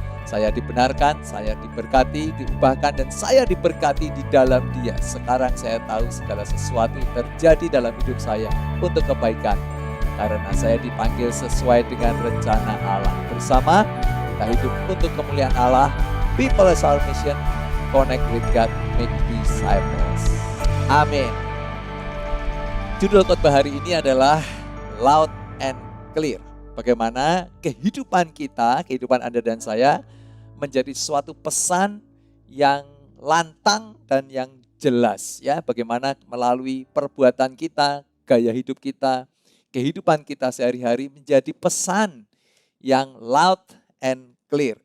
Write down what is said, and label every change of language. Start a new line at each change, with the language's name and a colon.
Indonesian: Saya dibenarkan, saya diberkati, diubahkan, dan saya diberkati di dalam Dia. Sekarang saya tahu segala sesuatu terjadi dalam hidup saya untuk kebaikan, karena saya dipanggil sesuai dengan rencana Allah. Bersama kita hidup untuk kemuliaan Allah.
English: People as our mission, connect with God, make disciples.
Indonesian: Amin. Judul khotbah hari ini adalah
English: Loud and Clear.
Indonesian: Bagaimana kehidupan kita, kehidupan Anda dan saya menjadi suatu pesan yang lantang dan yang jelas ya. Bagaimana melalui perbuatan kita, gaya hidup kita, kehidupan kita sehari-hari menjadi pesan yang
English: loud and clear.